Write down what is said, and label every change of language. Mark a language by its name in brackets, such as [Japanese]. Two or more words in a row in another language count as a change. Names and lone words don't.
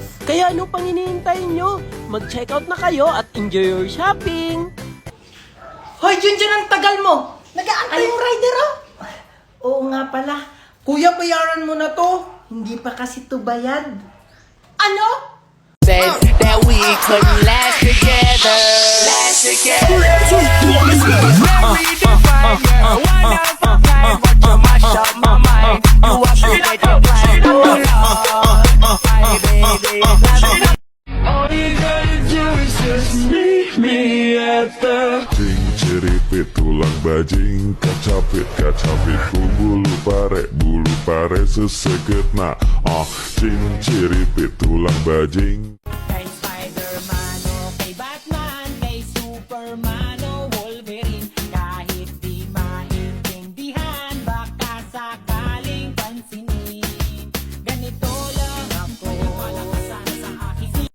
[Filipino] Kaya ano pang hinihintay nyo? Mag-checkout na kayo at [English] enjoy your shopping! [Filipino] Hoy, Junjun, ang tagal mo! Nag-aantay yung rider, oh! Oo nga pala. Kuya, bayaran mo na to. Hindi pa kasi to bayad. Ano? [English] Said that we couldn't last together. Last together. Very divine, you're one of a kind, but you mash up my mind. You wash me like a blind, oh Lord, my baby. All you gotta do is just meet me at the [Sundanese] Ceripit tulang bajing kacapit ku bulu pare seseget na ceripit tulang bajing. [Filipino] Kay Spider-Man o kay Batman, kay Superman o Wolverine, kahit di maintindihan, baka sakaling pansinin. Ganito lang ako, malakasan sa aking